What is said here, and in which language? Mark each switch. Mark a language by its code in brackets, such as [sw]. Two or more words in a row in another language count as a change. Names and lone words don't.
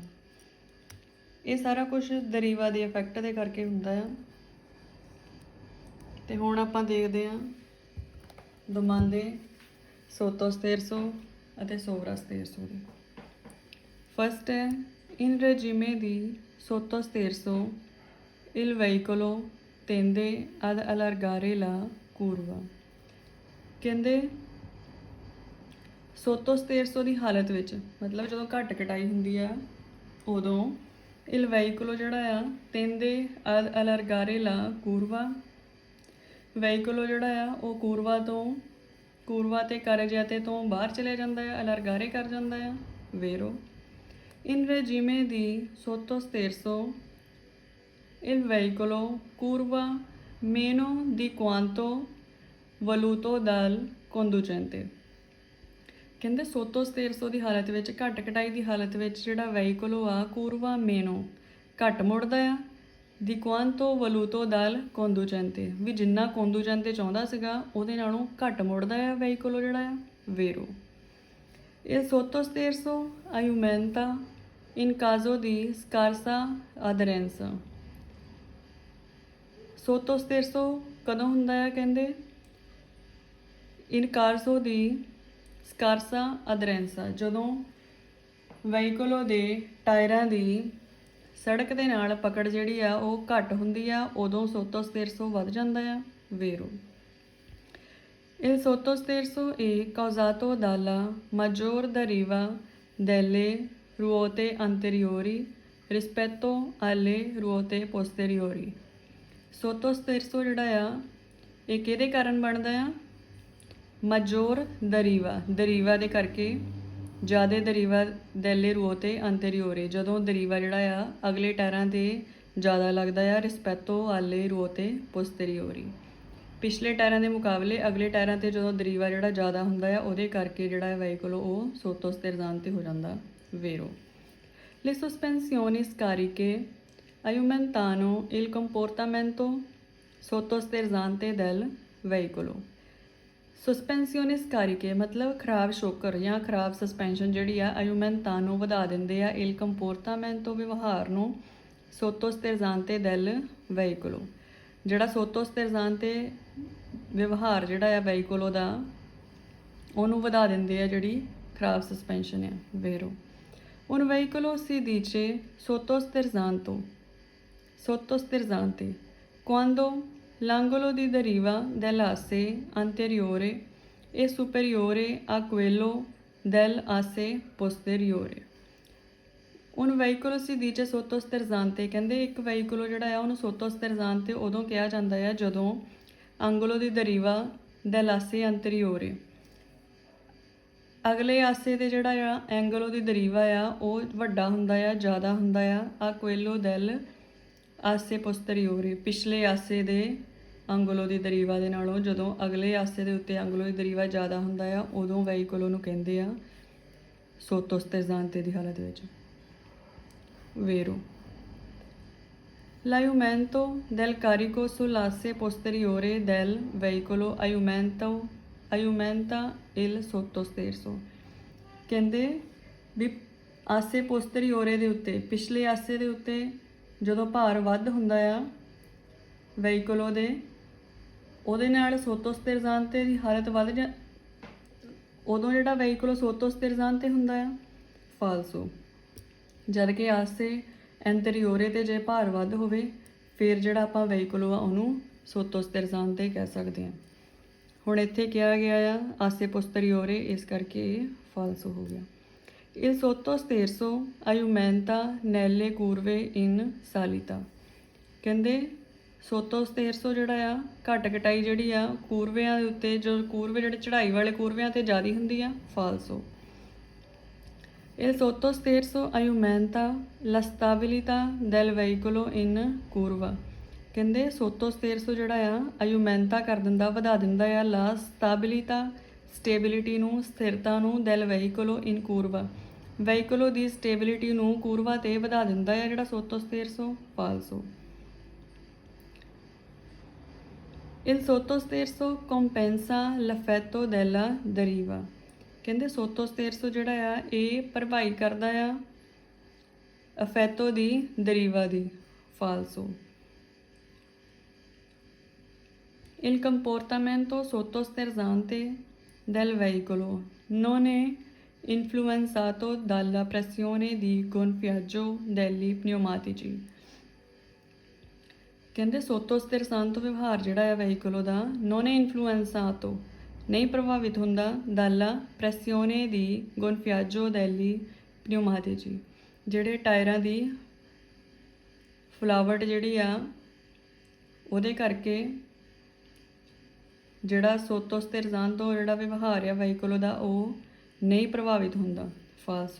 [pa] ਇਹ ਸਾਰਾ ਕੁਛ ਦਰੀਵਾ ਦੇ ਇਫੈਕਟ ਦੇ ਕਰਕੇ ਹੁੰਦਾ ਆ। ਅਤੇ ਹੁਣ ਆਪਾਂ ਦੇਖਦੇ ਹਾਂ [it] domande sotto sterzo [pa] ਅਤੇ [it] sovra sterzo [pa] ਦੀ। ਫਸਟ ਹੈ [it] in regime di sotto sterzo il veicolo tende ad allargare la curva। [pa] ਕਹਿੰਦੇ [it] sotto sterzo [pa] ਦੀ ਹਾਲਤ ਵਿੱਚ, ਮਤਲਬ ਜਦੋਂ ਘੱਟ ਕਟਾਈ ਹੁੰਦੀ ਆ ਉਦੋਂ [it] il veicolo [pa] ਜਿਹੜਾ ਆ [it] tende ad allargare la curva, [pa] ਵਹੀਕਲੋ ਜਿਹੜਾ ਆ ਉਹ ਕੂਰਵਾ ਤੇ ਕਾਰਜਯਤੇ ਤੋਂ ਬਾਹਰ ਚਲੇ ਜਾਂਦਾ ਆ, ਅਲਰਗਾਰੇ ਕਰ ਜਾਂਦਾ ਆ। [it] ਵੇਰੋ in regime di sotto sterzo il veicolo curva meno di quanto voluto dal conducente। [pa] ਕਹਿੰਦੇ [it] sotto sterzo [pa] ਦੀ ਹਾਲਤ ਵਿੱਚ, ਘੱਟ ਕਟਾਈ ਦੀ ਹਾਲਤ ਵਿੱਚ ਜਿਹੜਾ ਵਹੀਕਲੋ ਆ [it] curva meno [pa] ਘੱਟ ਮੁੜਦਾ ਆ, [it] di quanto voluto dal conducente [pa] ਵੀ ਜਿੰਨਾ ਕੋਂਦੂਚੈਂਤੇ ਚਾਹੁੰਦਾ ਸੀਗਾ ਉਹਦੇ ਨਾਲੋਂ ਘੱਟ ਮੁੜਦਾ ਆ ਵਹੀਕਲੋ ਜਿਹੜਾ ਆ। [it] ਵੇਰੋ il sotto sterzo aumenta in caso di scarsa aderenza। sotto sterzo [pa] ਕਦੋਂ ਹੁੰਦਾ ਆ, ਕਹਿੰਦੇ [it] in caso di scarsa aderenza, [pa] ਜਦੋਂ ਵਹੀਕਲੋ ਦੇ ਟਾਇਰਾਂ ਦੀ ਸੜਕ ਦੇ ਨਾਲ ਪਕੜ ਜਿਹੜੀ ਆ ਉਹ ਘੱਟ ਹੁੰਦੀ ਆ, ਉਦੋਂ [it] sotto sterzo [pa] ਵੱਧ ਜਾਂਦਾ ਆ। [it] ਵੇਰੋ il sotto sterzo è causato dalla maggior deriva delle ruote anteriori rispetto alle ruote posteriori। sotto sterzo [pa] ਜਿਹੜਾ ਆ ਇਹ ਕਿਹਦੇ ਕਾਰਨ ਬਣਦਾ ਆ, [it] maggior deriva [pa] ਦੇ ਕਰਕੇ, ਜ਼ਿਆਦਾ [it] deriva delle ruote anteriori, [pa] ਜਦੋਂ ਦਰੀਵਾ ਜਿਹੜਾ ਆ ਅਗਲੇ ਟਾਇਰਾਂ 'ਤੇ ਜ਼ਿਆਦਾ ਲੱਗਦਾ ਆ, [it] rispetto alle ruote posteriori, [pa] ਪਿਛਲੇ ਟਾਇਰਾਂ ਦੇ ਮੁਕਾਬਲੇ ਅਗਲੇ ਟਾਇਰਾਂ 'ਤੇ ਜਦੋਂ ਦਰੀਵਾ ਜਿਹੜਾ ਜ਼ਿਆਦਾ ਹੁੰਦਾ ਆ ਉਹਦੇ ਕਰਕੇ ਜਿਹੜਾ ਵਹੀਕਲ ਉਹ [it] sotto sterzan [pa] 'ਤੇ ਹੋ ਜਾਂਦਾ। [it] ਵੇਰੋ le sospensioni scariche aumentano il comportamento sottosterzante del veicolo। sospensioni scariche [pa] ਮਤਲਬ ਖਰਾਬ ਸ਼ੋਕਰ ਜਾਂ ਖਰਾਬ ਸਸਪੈਂਸ਼ਨ ਜਿਹੜੀ ਆ ਆਯੂਮੈਂਤਾਨੋ ਵਧਾ ਦਿੰਦੇ ਆ [it] il comportamento [pa] ਵਿਵਹਾਰ ਨੂੰ [it] sotto sterzante del veicolo, [pa] ਜਿਹੜਾ [it] sotto sterzante [pa] ਵਿਵਹਾਰ ਜਿਹੜਾ ਆ ਵਹੀਕਲੋ ਦਾ ਉਹਨੂੰ ਵਧਾ ਦਿੰਦੇ ਆ ਜਿਹੜੀ ਖਰਾਬ ਸਸਪੈਂਸ਼ਨ ਆ। [it] ਵੇਰੋ un veicolo si dice sottosterzante quando l'angolo di deriva dell'asse anteriore è superiore a quello dell'asse posteriore। un veicolo si dice sottosterzante, [pa] ਕਹਿੰਦੇ ਇੱਕ ਵਹੀਕਲੋ ਜਿਹੜਾ ਆ ਉਹਨੂੰ ਸੋਤੋਸਤੇਰਜ਼ਾਂਤੇ ਉਦੋਂ ਕਿਹਾ ਜਾਂਦਾ ਆ ਜਦੋਂ [it] angolo di deriva dell'asse anteriore, [pa] ਅਗਲੇ ਆਸੇ ਦੇ ਜਿਹੜਾ ਆ [it] angolo di deriva [pa] ਆ ਉਹ ਵੱਡਾ ਹੁੰਦਾ ਆ, ਜ਼ਿਆਦਾ ਹੁੰਦਾ ਆ। [it] a quello dell'asse posteriore, [pa] ਪਿਛਲੇ ਆਸੇ ਦੇ [it] angolo di deriva [pa] ਦੇ ਨਾਲੋਂ ਜਦੋਂ ਅਗਲੇ ਆਸੇ ਦੇ ਉੱਤੇ [it] angolo di deriva [pa] ਜ਼ਿਆਦਾ ਹੁੰਦਾ ਆ ਉਦੋਂ ਵਹੀਕਲੋ ਨੂੰ ਕਹਿੰਦੇ ਆ [it] sotto sterzante [pa] ਦੀ ਹਾਲਤ ਵਿੱਚ। [it] ਵੇਰੋ l'aumento del carico sull'asse posteriore del veicolo aumenta il sottosterzo। [pa] ਕਹਿੰਦੇ ਵੀ [it] asse posteriore [pa] ਦੇ ਉੱਤੇ, ਪਿਛਲੇ ਆਸੇ ਦੇ ਉੱਤੇ ਜਦੋਂ ਭਾਰ ਵੱਧ ਹੁੰਦਾ ਆ ਵਹੀਕਲੋ ਦੇ, ਉਹਦੇ ਨਾਲ [it] sotto sterzante [pa] ਦੀ ਹਾਲਤ ਵੱਧ ਉਦੋਂ ਜਿਹੜਾ [it] veicolo sotto sterzante [pa] ਹੁੰਦਾ ਆ ਫਾਲਸੋ, ਜਦ ਕਿ [it] asse anteriore [pa] 'ਤੇ ਜੇ ਭਾਰ ਵੱਧ ਹੋਵੇ ਫਿਰ ਜਿਹੜਾ ਆਪਾਂ ਵਹੀਕਲੋ ਆ ਉਹਨੂੰ [it] sotto sterzante [pa] ਕਹਿ ਸਕਦੇ ਹਾਂ। ਹੁਣ ਇੱਥੇ ਕਿਹਾ ਗਿਆ ਆ [it] asse posteriore, [pa] ਇਸ ਕਰਕੇ ਇਹ ਫਾਲਸੋ ਹੋ ਗਿਆ। [it] il sotto sterzo aumenta nelle curve in salita। [pa] ਕਹਿੰਦੇ [it] sotto sterzo [pa] ਜਿਹੜਾ ਆ ਘੱਟ ਕਟਾਈ ਜਿਹੜੀ ਆ ਕੂਰਵਿਆਂ ਦੇ ਉੱਤੇ, ਜੋ ਕੂਰਵੇ ਜਿਹੜੇ ਚੜ੍ਹਾਈ ਵਾਲੇ ਕੂਰਵਿਆਂ ਤੇ ਜ਼ਿਆਦਾ ਹੁੰਦੀ ਆ, ਫਾਲਸੋ। [it] Il sotto sterzo aumenta la stabilità del veicolo in curva। [pa] ਕਹਿੰਦੇ [it] sotto sterzo [pa] ਜਿਹੜਾ ਆ ਆਯੂਮੈਂਤਾ ਕਰ ਦਿੰਦਾ, ਵਧਾ ਦਿੰਦਾ ਆ [it] la stabilità, [pa] ਸਟੇਬਿਲਿਟੀ ਨੂੰ, ਸਥਿਰਤਾ ਨੂੰ, [it] del veicolo in curva, [pa] ਵਹੀਕਲੋ ਦੀ ਸਟੇਬਿਲਿਟੀ ਨੂੰ ਕੂਰਵਾ ਤੇ ਵਧਾ ਦਿੰਦਾ ਆ ਜਿਹੜਾ [it] sotto sterzo, [pa] ਫਾਲਸੋ। [it] Il sotto sterzo compensa l'effetto della deriva। [pa] ਕਹਿੰਦੇ [it] sotto sterzo [pa] ਜਿਹੜਾ ਆ ਇਹ ਭਰਪਾਈ ਕਰਦਾ ਆ [it] effetto di deriva [pa] ਦੀ, ਫਾਲਸੋ। [it] Il comportamento sottosterzante del veicolo non è influenzato dalla pressione di gonfiaggio degli pneumatici। [pa] ਕਹਿੰਦੇ [it] sotto sterzante [pa] ਵਿਵਹਾਰ ਜਿਹੜਾ ਆ ਵਹੀਕਲੋ ਦਾ [it] non influenzato [pa] ਨਹੀਂ ਪ੍ਰਭਾਵਿਤ ਹੁੰਦਾ, [it] dalla pressione di gonfiaggio degli pneumatici [pa] ਜਿਹੜੇ ਟਾਇਰਾਂ ਦੀ ਫੁਲਾਵਟ ਜਿਹੜੀ ਆ ਉਹਦੇ ਕਰਕੇ ਜਿਹੜਾ [it] sotto sterzante [pa] ਜਿਹੜਾ ਵਿਵਹਾਰ ਆ ਵਹੀਕਲੋ ਦਾ ਉਹ ਨਹੀਂ ਪ੍ਰਭਾਵਿਤ ਹੁੰਦਾ, ਫਾਲਸੋ।